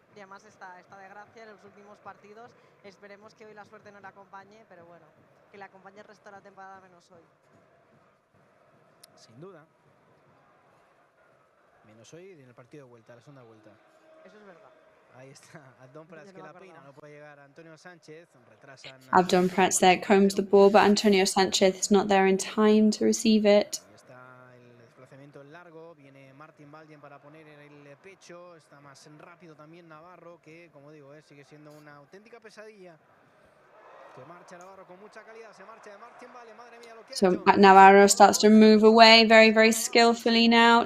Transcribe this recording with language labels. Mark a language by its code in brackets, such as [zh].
[es] Y además esta desgracia en los últimos partidos. Esperemos que hoy la suerte no la acompañe, pero bueno, que la acompañe el resto de la temporada menos hoy. Sin duda. Menos hoy en el partido de vuelta, la segunda vuelta. Eso es verdad. Ahí está, Abdon Prats que la peina, no puede llegar Antonio Sánchez, retrasan. [en] Abdon Prats there combs the ball, but Antonio Sánchez is not there in time to receive it. [es] Ahí está el desplazamiento largo, viene Martín Baldien para poner en el pecho, está más rápido también Navarro, que como digo, sigue siendo una auténtica pesadilla. Se marcha Navarro con mucha calidad, se marcha de Martín Baldien, madre mía lo que ha hecho. [en] So Navarro starts to move away very, very skillfully now.